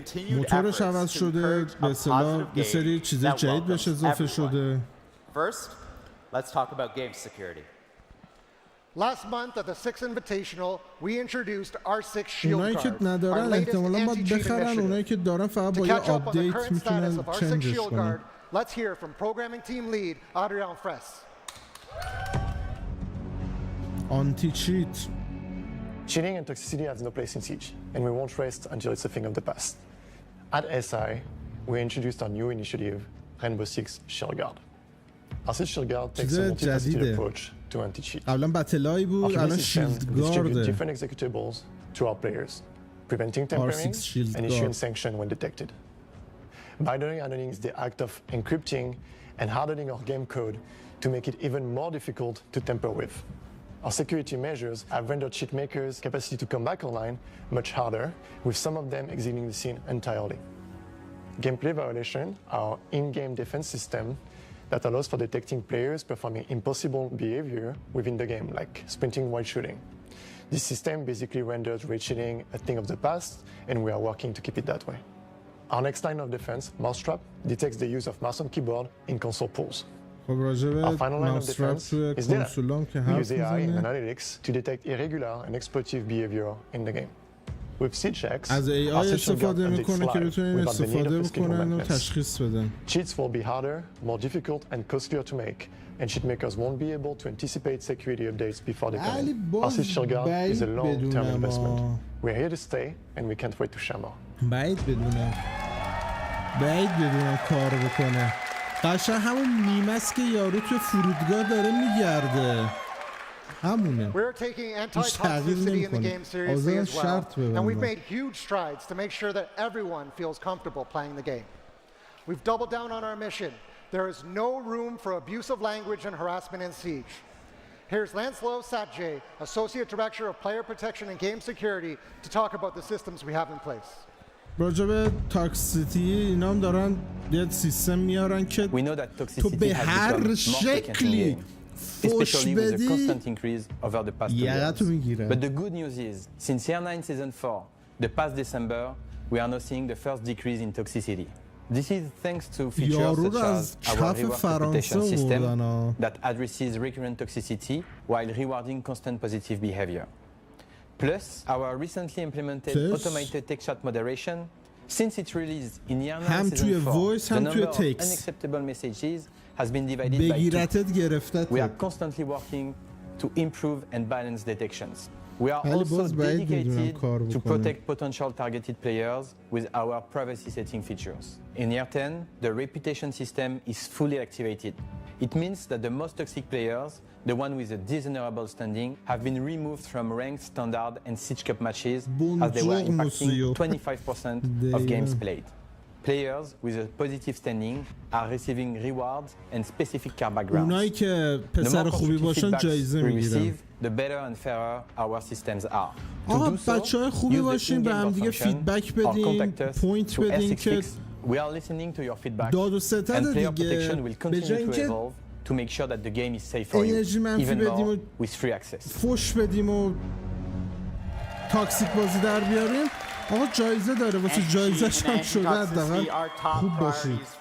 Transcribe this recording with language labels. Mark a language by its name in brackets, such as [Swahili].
[Persian] موتورش عوض شده، به اصطلاح یه سری چیز جدید بهش اضافه شده. [English] First, let's talk about game security. Last month at the Six Invitational, we introduced R6 Shield [Persian] اونایی که ندارن احتمالاً باید بخرن، اونایی که دارن فقط با یه آپدیت میتونن چنجش کنن. [English] Let's hear from programming team lead Adrian Fress. Anti-cheat. Cheating and toxicity has no place in Siege, and we won't rest until it's a thing of the past. At SI, we introduced our new initiative, Rainbow Six Shield Guard. Our Shield Guard takes a multifaceted approach to anti-cheat. [Persian] قبلا بتلای بود، الان شیلد گارده. [English] Different executables to our players, preventing tampering and issuing sanction when detected. Binary hardening is the act of encrypting and hardening our game code to make it even more difficult to tamper with. Our security measures have rendered cheat makers' capacity to come back online much harder, with some of them exiting the scene entirely. Gameplay violation, our in-game defense system that allows for detecting players performing impossible behavior within the game, like sprinting while shooting. This system basically renders raid cheating a thing of the past, and we are working to keep it that way. Our next line of defense, Mousetrap, detects the use of mouse and keyboard in console pools. Our final line of defense is data. We use AI and analytics to detect irregular and exploitative behavior in the game. With SiegeX, [Persian] از AI استفاده میکنه که بتونین استفاده بکنن و تشخیص بدن. [English] Cheats will be harder, more difficult, and costlier to make, and cheat makers won't be able to anticipate security updates before they come in. Our Siege Guard is a long-term investment. We're here to stay, and we can't wait to share more. [Persian] بعید بدونم کار بکنه. قشنگ همون میمه است که یارو تو فرودگاه داره میگرده. همونه. [English] We're taking anti-toxicity in the game seriously as well, and we've made huge strides to make sure that everyone feels comfortable playing the game. We've doubled down on our mission. There is no room for abusive language and harassment in Siege. Here's Lancelot Satjay, Associate Director of Player Protection and Game Security, to talk about the systems we have in place. [Persian] راجب تاکسیتی اینا هم دارن یه سیستم میارن که تو به هر شکلی فوش بدی یقتو میگیره. [English] But the good news is, since Year 9 Season 4, the past December, we are now seeing the first decrease in toxicity. This is thanks to features such as our reward reputation system that addresses recurrent toxicity while rewarding constant positive behavior. Plus, our recently implemented automated text chat moderation. Since its release in Year 9 Season 4, the number of unacceptable messages has been divided by 2. We are constantly working to improve and balance detections. We are also dedicated to protect potential targeted players with our privacy setting features. In Year 10, the reputation system is fully activated. It means that the most toxic players, the one with a dishonorable standing, have been removed from ranked, standard, and Siege Cup matches as they were impacting 25% of games played. Players with a positive standing are receiving rewards and specific car backgrounds. [Persian] اونایی که پسر خوبی باشن جایزه میگیرن. [English] The better and fairer our systems are. [Persian] آقا بچه‌های خوبی باشین به هم دیگه فیدبک بدین، پوینت بدین که [English] we are listening to your feedback [Persian] داد و ستد دیگه به جای اینکه [English] to make sure that the game is safe for you even more with free access. [Persian] فوش بدیم و تاکسیک بازی در بیاریم. آقا جایزه داره واسه جایزه‌ش هم شده حداقل خوب باشید.